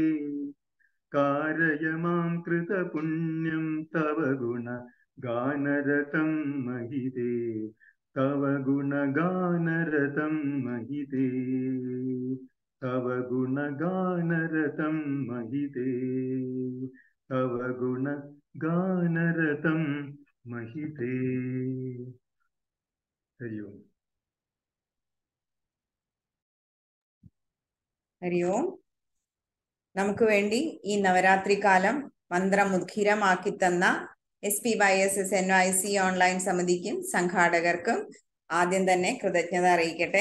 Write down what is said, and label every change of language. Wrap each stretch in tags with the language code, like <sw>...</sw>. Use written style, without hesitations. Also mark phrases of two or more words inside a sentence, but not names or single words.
<sa>कारय मां कृतपुण्यं तव गुण गानरतं महिते तव गुणगानरतं महिते तव गुणगानरतं महिते तव गुणगानरतं महिते हरि ओम ഹരി ഓം.</sa> <ml>നമുക്ക് വേണ്ടി ഈ നവരാത്രി കാലം മന്ത്രമുഖിരമാക്കി തന്ന SPYSS NYC ഓൺലൈൻ സമിതിക്കും സംഘാടകർക്കും ആദ്യം തന്നെ കൃതജ്ഞത അറിയിക്കട്ടെ.</ml>